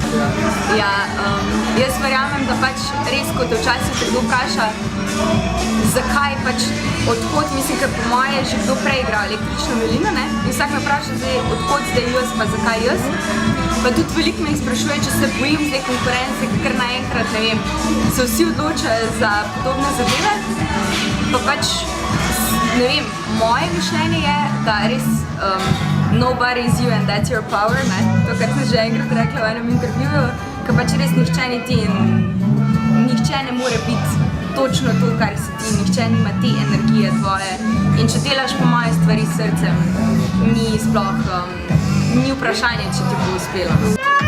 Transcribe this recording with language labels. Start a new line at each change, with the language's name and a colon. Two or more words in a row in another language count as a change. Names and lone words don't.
Slovenian: Jaz verjamem, da pač res, kot včasih se kdo vpraša, zakaj pač, odkot, mislim, ker po moje že kdo prej igral električno violino, ne? In vsak me vpraša zdaj, odkot zdaj jaz, pa zakaj jaz. Pa tudi veliko me jih sprašuje, če se bojim zdaj konkurence, ker naenkrat, ne vem, se vsi odločajo za podobne zadeve, pa pač, ne vem, moje mišljenje je, da res
English: nobody is you and that's your power,
Slovenian: ne? To, kar sem že enkrat rekla v enem intervjuju, ker pač res nihče ni ti in nihče ne more biti točno to, kar si ti, nihče nima te energije tvoje. In če delaš po moje stvari s srcem, ni sploh, ni vprašanje, če ti bo uspelo.